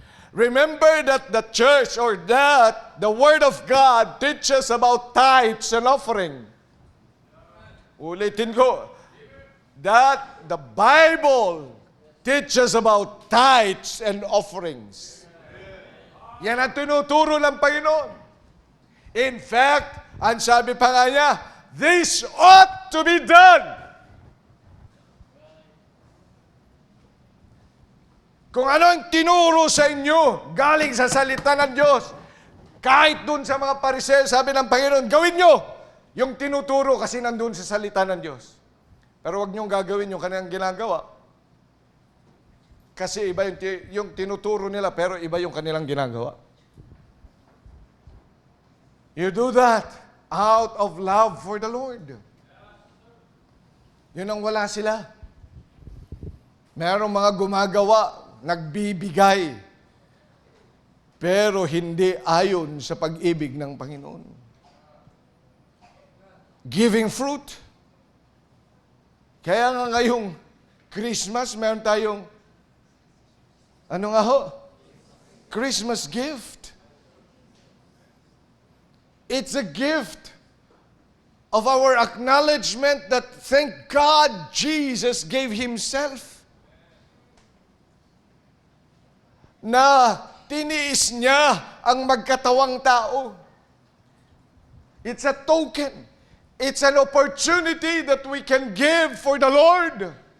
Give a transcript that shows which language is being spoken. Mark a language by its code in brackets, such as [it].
[en] Remember that the church or that the Word of God teaches about tithes and offering. [tl] Ulitin ko, [en] that the Bible teaches about tithes and offerings. [tl] Yan ang tinuturo ng Panginoon. [en] In fact, [tl] ang sabi pa nga niya, [en] this ought to be done. [tl] Kung ano ang tinuro sa inyo, galing sa salita ng Diyos, kahit dun sa mga pariseo, sabi ng Panginoon, gawin nyo yung tinuturo kasi nandun sa salita ng Diyos. Pero huwag niyong gagawin yung kanilang ginagawa. Kasi iba yung tinuturo nila, pero iba yung kanilang ginagawa. [en] You do that out of love for the Lord. [tl] Yun ang wala sila. Merong mga gumagawa, nagbibigay, pero hindi ayon sa pag-ibig ng Panginoon. [en] Giving fruit. [tl] Kaya nga ngayong Christmas, meron tayong, ano nga ho? [en] Christmas gift. It's a gift of our acknowledgement that thank God Jesus gave Himself. [tl] Na tiniis niya ang magkatawang tao. [en] It's a token. It's an opportunity that we can give for the Lord.